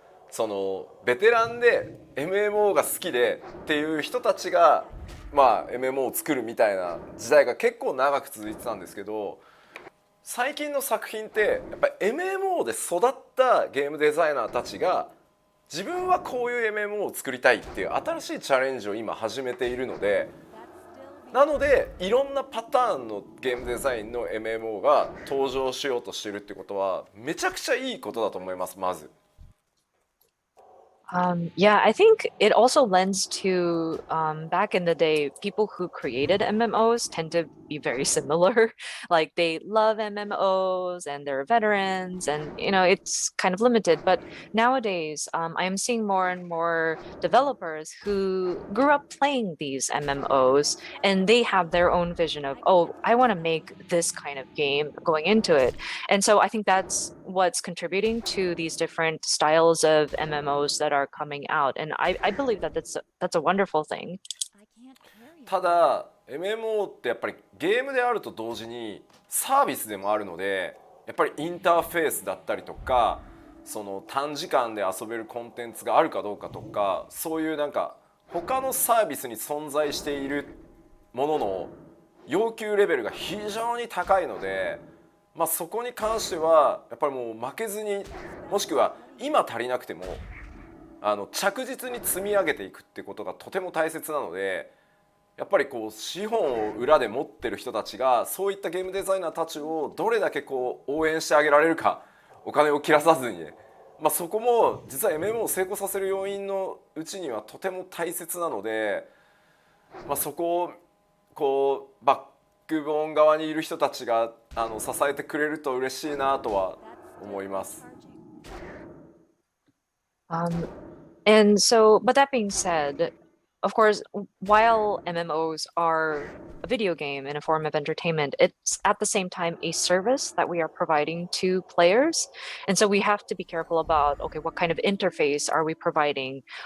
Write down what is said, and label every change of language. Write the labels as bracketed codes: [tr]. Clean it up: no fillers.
[ja] そのベテランで MMO が好きでっていう人たちがまあ MMO を作るみたいな時代が結構長く続いてたんですけど、最近の作品ってやっぱり MMO で育ったゲームデザイナーたちが自分はこういう MMO を作りたいっていう新しいチャレンジを今始めているので、なのでいろんなパターンのゲームデザインの MMO が登場しようとしてるってことはめちゃくちゃいいことだと思います。まず。 [en] Yeah, I think it also lends to back in the day, people who created MMOs tend to be very similar. Like they love MMOs and they're veterans, and you know it's kind of limited. But nowadays, I am seeing more and more developers who grew up playing these MMOs, and they have their own vision of, oh, I want to make this kind of game going into it. And so I think that's what's contributing to these different styles of MMOs that are coming out, and I believe that that's a wonderful thing. I can't carry [ja] ただ MMO ってやっぱりゲームであると同時にサービスでもあるので、やっぱりインターフェースだったりとか、その短時間で遊べるコンテンツがあるかどうかとか、そういうなんか他のサービスに存在しているものの要求レベルが非常に高いので、まあ、そこに関してはやっぱりもう負けずに、もしくは今足りなくても着実に積み上げていくってことがとても大切なので、やっぱりこう資本を裏で持ってる人たちがそういったゲームデザイナーたちをどれだけこう応援してあげられるか、お金を切らさずにね、まあ、そこも実は MMO を成功させる要因のうちにはとても大切なので、まあ、そこをこうバックボーン側にいる人たちが支えてくれると嬉しいなとは思います。 [en] And so, but that being said, of course, while MMOs are a video game and a form of entertainment, it's at the same time a service that we are providing to players. And so we have to be careful about, okay, what kind of interface are we providing?